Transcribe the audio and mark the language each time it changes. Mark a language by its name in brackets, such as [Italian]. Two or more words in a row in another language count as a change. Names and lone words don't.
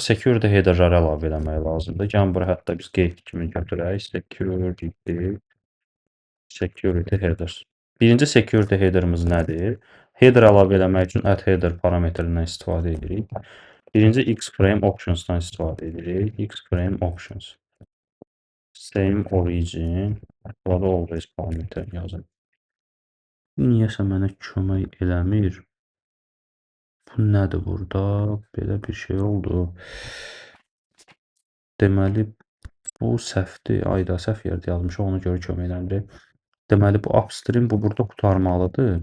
[English] Security headerləri [Azerbaijani] əlavə eləmək lazımdır. Gəlin bura hətta biz qeyd kimi götürək. [English] Security headers. [Azerbaijani] Birinci [English] security headerimiz [Azerbaijani] nədir? Header əlavə eləmək üçün [English] add header [Azerbaijani] parametrindən istifadə edirik. Birinci [English] Xframe optionsdan [Azerbaijani] istifadə edirik. [English] Xframe options. Same origin. [Azerbaijani] Burada [English] always parameter [Azerbaijani] yazın. Niyəsə mənə kömək eləmir. Bu nədir burada? Belə bir şey oldu. Deməli, bu səhvdir. Ayda səhv yerdə yazmışıq. Ona görə kömək eləmir. Deməli, bu upstream bu burada qurtarmalıdır.